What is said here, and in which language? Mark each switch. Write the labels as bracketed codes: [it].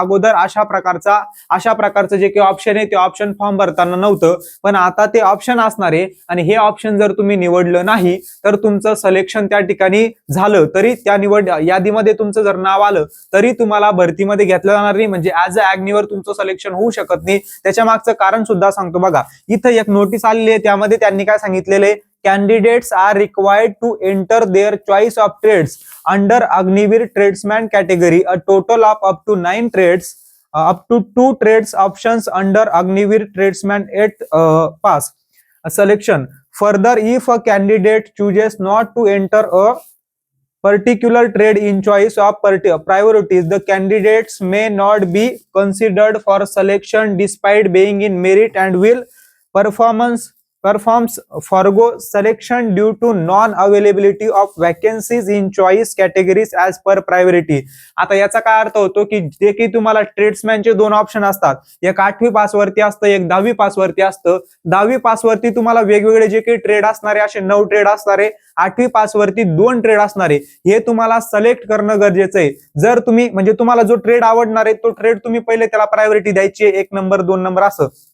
[mr] अगोदर अशा प्रकारचं जे काही ऑप्शन आहे ते ऑप्शन फॉर्म भरताना नव्हतं, पण आता ते ऑप्शन असणार आहे आणि हे ऑप्शन जर तुम्ही निवडलं नाही तर तुमचं सिलेक्शन त्या ठिकाणी झालं तरी त्या निवड यादीमध्ये तुमचं जर नाव आलं तरी तुम्हाला भरतीमध्ये घेतलं जाणार नाही, म्हणजे ऍज अ अग्निवीर तुमचं सिलेक्शन होऊ शकत नाही। त्याच्या मागचं कारण सुद्धा सांगतो बघा, इथं एक नोटीस आलेली आहे, त्यामध्ये त्यांनी काय सांगितलेलं आहे, [en] candidates are required to enter their choice of trades under Agnivir tradesman category, a total of up to 9 trades, up to 2 trades options under Agnivir tradesman at pass selection. Further, if a candidate chooses not to enter a particular trade in choice of priorities, the candidates may not be considered for selection despite being in merit and will performs forgo selection due to non-availability of vacancies in choice categories as per priority. [mr] आता याचा काय अर्थ होतो की जे की तुम्हाला ट्रेड्समॅनचे 2 option असतात, एक 8वी पास वरती असतं, एक 10वी पास वरती असतं। 10वी पास वरती तुम्हाला वेगवेगळे जे काही ट्रेड असणारे असे 9 ट्रेड असणारे, 8वी पास वरती 2 ट्रेड असणारे, हे तुम्हाला सिलेक्ट करणं गरजेचं आहे। जर तुम्ही म्हणजे तुम्हाला जो ट्रेड आवडणार आहे तो ट्रेड तुम्ही पहिले त्याला प्रायोरिटी द्यायची आहे, 1 नंबर 2 नंबर असं।